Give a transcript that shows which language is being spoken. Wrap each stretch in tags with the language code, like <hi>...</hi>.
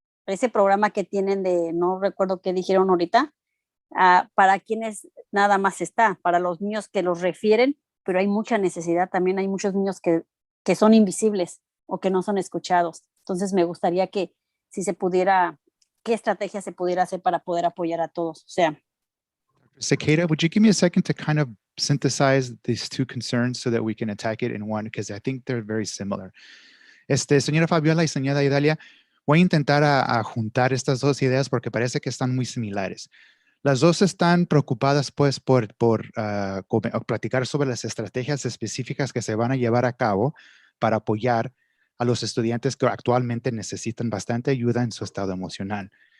<es>Ese programa que tienen de, no recuerdo qué dijeron ahorita, para quienes nada más está, para los niños que los refieren, pero hay mucha necesidad. También hay muchos niños que son invisibles o que no son escuchados. Entonces, me gustaría que si se pudiera, qué estrategia se pudiera hacer para poder apoyar a todos. O sea,</es> <en>Cicada, would you give me a second to kind of synthesize these two concerns so that we can attack it in one? Because I think they're very similar.</en> <es>Señora Fabiola y señora Idalia, voy a intentar a juntar estas dos ideas porque parece que están muy similares. Las dos están preocupadas pues por platicar sobre las estrategias específicas que se van a llevar a cabo para apoyar a los estudiantes que actualmente necesitan bastante ayuda en su estado emocional.</es>